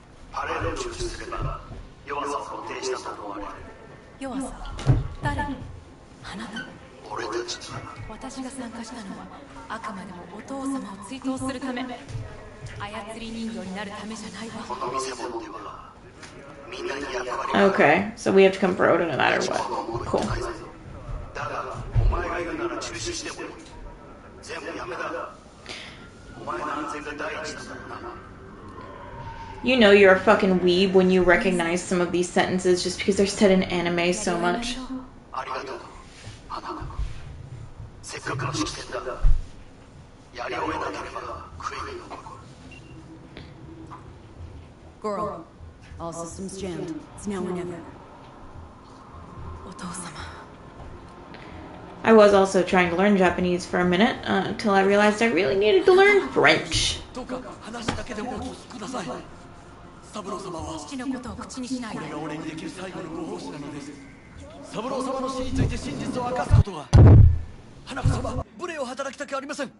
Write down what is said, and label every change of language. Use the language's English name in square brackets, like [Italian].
[Japanese] パレードを中止すれば弱さを固定したと思われる。弱さ誰？あなた。俺たちは私が参加したのはあくまでもお父様を追悼するため。操り人形になるためじゃないわ。この見せ物ではみんなに役割 [English] Okay, so we have to come for Oda no matter what. Cool. [Japanese] だがお前がいるなら中止してもいい。全部やめだ。お前の安全が第一だからな。 [English] You know you're a fucking weeb when you recognize some of these sentences just because they're said in anime so much. [Japanese] ありがとう。花。せっかくの式典だ。やり終えなければ悔いが残る。 [English] Girl, all systems jammed. It's now or never. お父様。 I was also trying to learn Japanese for a minute until I realized I really needed to learn French. [Japanese] どうか話だけでもお聞きください。三郎様は父のことを口にしないで。これが俺にできる最後のご奉仕なのです。三郎様の死について真実を明かすことが。花子様、無礼を働きたくありません。